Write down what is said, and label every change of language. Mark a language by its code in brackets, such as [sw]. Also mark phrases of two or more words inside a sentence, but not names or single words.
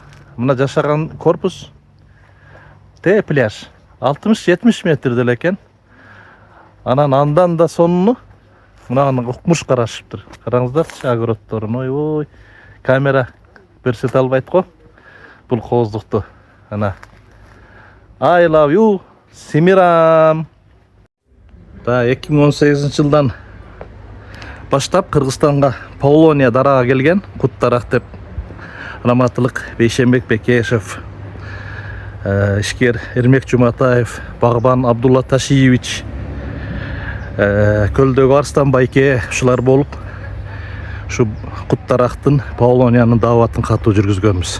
[ky] Мына жашаган корпус пляж 60-70 метрде эле экен. Анан андан да сонуну мына укмуш карашыптыр. Караңыздарчы, огороддорун. Ой, камера көрсөтө албайт го. Бул кооздукту. Ана [en] I love you, [ky] Семирам. 2018 жылдан баштап Кыргызстанга Полония дарага келген, кут дарак деп Раматылык Бейшенбек Бекешев, ишкер Эрмек Жуматаев, Багбан Абдулла Ташиевич, көлдөгү Арстан Байке ушулар болуп, ушу кут дарактын Полониянын дааватын катуу жүргүзгөнбүз.